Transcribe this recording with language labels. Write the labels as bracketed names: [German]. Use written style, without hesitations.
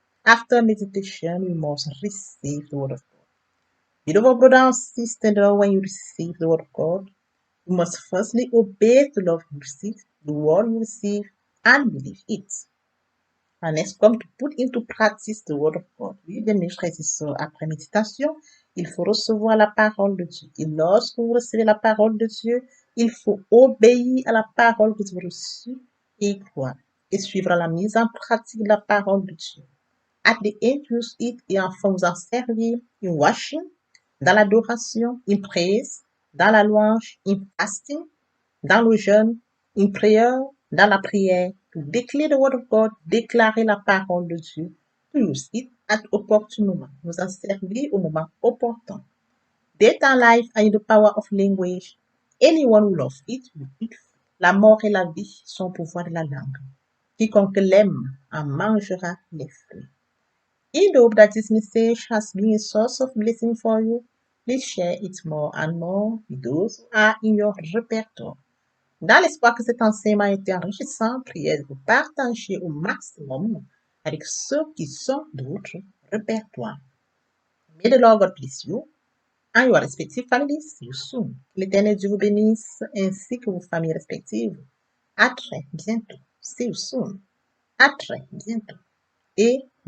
[English] After meditation, we must receive the Word of God. Beloved brother and sister, when you receive the Word of God, you must firstly obey the law you receive, the word you receive, and believe it. And next, comme to put into practice the word of God. [French] Oui, bien mes frères et sœurs, après méditation, il faut recevoir la parole de Dieu. Et lorsque vous recevez la parole de Dieu, il faut obéir à la parole que vous avez reçue et y croire. Et suivre la mise en pratique de la parole de Dieu. [English] At the end, use it [French] et enfin vous en servir [English] in washing, [French] dans l'adoration, [English] in praise, [French] dans la louange, [English] in fasting, [French] dans le jeûne, [English] in prayer, [French] dans la prière, [English] to declare the word of God, [French] déclarer la parole de Dieu, [English] to use it at opportune moment, [French] nous en servir au moment opportun. [English] Death and life are in the power of language. Anyone who loves it will eat. [French] La mort et la vie sont au pouvoir de la langue. Quiconque l'aime en mangera les fruits. [English] In the hope that this message has been a source of blessing for you, please share it more and more with those who are in your répertoire. [French] Dans l'espoir que cet enseignement ait été enrichissant, priez de vous partager au maximum avec ceux qui sont de votre répertoire. [English] May the Lord God bless you and your respective families. See you soon. [French] L'Éternel Dieu vous bénisse ainsi que vos familles respectives. À très bientôt. [English] See you soon. [French] À très bientôt. Et